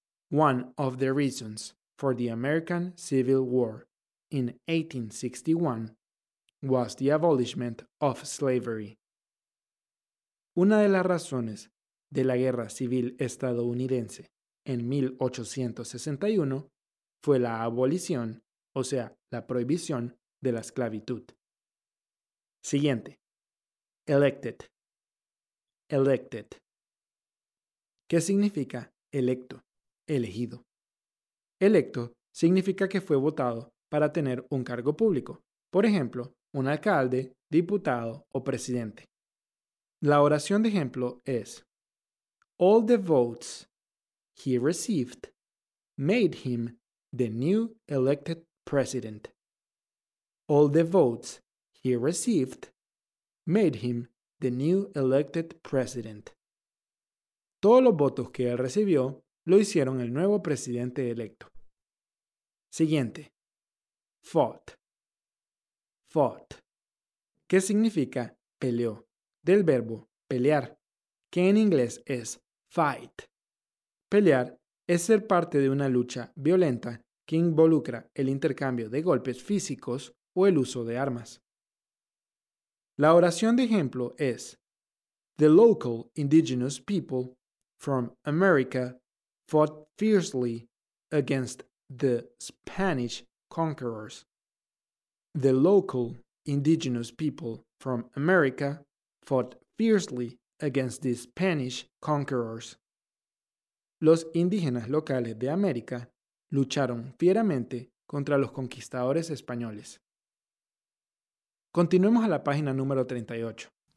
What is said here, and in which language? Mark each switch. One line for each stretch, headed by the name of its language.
English: One of the reasons for the American Civil War in 1861 was the abolishment of slavery.
Spanish: Una de las razones de la Guerra Civil Estadounidense en 1861 fue la abolición, o sea, la prohibición de la esclavitud. Siguiente. Elected. Elected. ¿Qué significa electo? Elegido. Electo significa que fue votado para tener un cargo público, por ejemplo, un alcalde, diputado o presidente. La oración de ejemplo es
English: All the votes he received made him the new elected president. All the votes he received made him the new elected president.
Spanish: Todos los votos que él recibió lo hicieron el nuevo presidente electo. Siguiente. Fought. Fought. ¿Qué significa peleó? Del verbo pelear, que en inglés es fight. Pelear es ser parte de una lucha violenta que involucra el intercambio de golpes físicos o el uso de armas. La oración de ejemplo es
English: The local indigenous people from America fought fiercely against the Spanish conquerors. The local indigenous people from America fought fiercely against the Spanish conquerors.
Spanish: Los indígenas locales de América lucharon fieramente contra los conquistadores españoles. Continuemos a la página número 38.